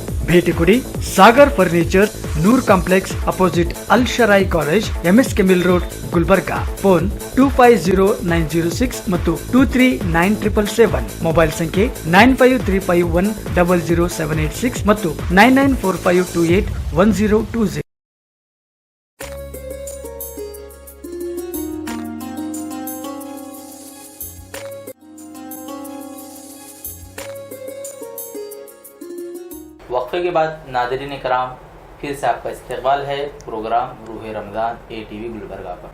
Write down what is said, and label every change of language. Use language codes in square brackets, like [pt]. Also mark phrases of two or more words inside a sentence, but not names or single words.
[kn] ಭೇಟಿ ಕೊಡಿ ಸಾಗರ್ ಫರ್ನಿಚರ್, ನೂರ್ ಕಾಂಪ್ಲೆಕ್ಸ್ ಅಪೋಸಿಟ್ ಅಲ್ ಶರಾಯಿ ಕಾಲೇಜ್, MSK ಮಿಲ್ ರೋಡ್, ಗುಲ್ಬರ್ಗಾ. ಫೋನ್ 250906 ಮತ್ತು 239777. ಮೊಬೈಲ್ ಸಂಖ್ಯೆ 9535100786 ಮತ್ತು 9945281020. [ur] وقفے کے بعد ناظرین کرام پھر سے آپ کا استقبال ہے پروگرام روح رمضان ATV گلبرگہ پر.